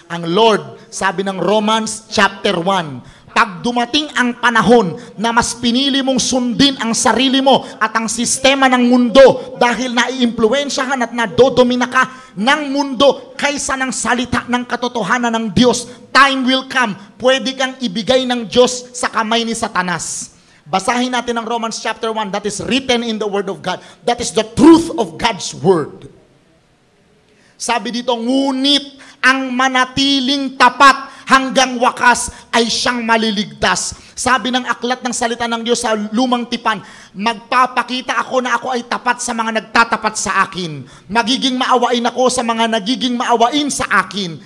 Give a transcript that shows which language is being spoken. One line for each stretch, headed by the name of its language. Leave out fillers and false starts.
Filipino: Ang Lord, sabi ng Romans chapter 1, pag dumating ang panahon na mas pinili mong sundin ang sarili mo at ang sistema ng mundo dahil naiimpluwensyahan at nadodomina ka ng mundo kaysa ng salita ng katotohanan ng Diyos,
English: time will come,
Filipino: pwede kang ibigay ng Diyos sa kamay ni Satanas. Basahin natin ang Romans chapter 1.
English: That is written in the Word of God. That is the truth of God's Word.
Filipino: Sabi dito, ngunit ang manatiling tapat hanggang wakas ay siyang maliligtas. Sabi ng aklat ng salita ng Diyos sa Lumang Tipan, magpapakita ako na ako ay tapat sa mga nagtatapat sa akin. Magiging maawain ako sa mga nagiging maawain sa akin.